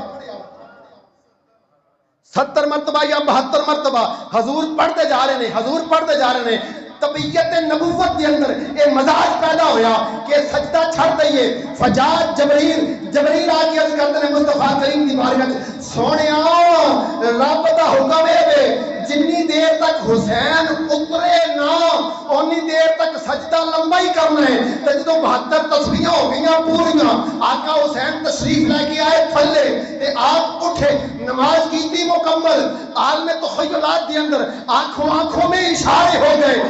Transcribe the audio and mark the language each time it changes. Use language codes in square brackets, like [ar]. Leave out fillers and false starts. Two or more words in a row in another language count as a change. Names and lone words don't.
[ur] 70 مرتبہ یا 72 مرتبہ حضور پڑھتے جا رہے ہیں، حضور پڑھتے جا رہے ہیں، طبیعت نبوت کے اندر یہ مزاج پیدا ہویا کہ [pa] سجدہ چھڑ دئیے، [ar] فجاء جبریل [ur] آ کے عرض کرتے ہیں [pa] مصطفیٰ کریم دی بارگاہ سونیا رب دا حکم ہے جنی دیر تک حسین اترے نہ اونی دیر تک سجدہ لمبا ہی کرنا ہے، تے جدوں 72 تسبیحاں ہو گئیاں پوریاں، آقا حسین تشریف لے کے آئے تھلے تے آپ اٹھے نماز کیتی مکمل، [ur] عالم تخیلات کے اندر آنکھوں میں اشارے ہو گئے،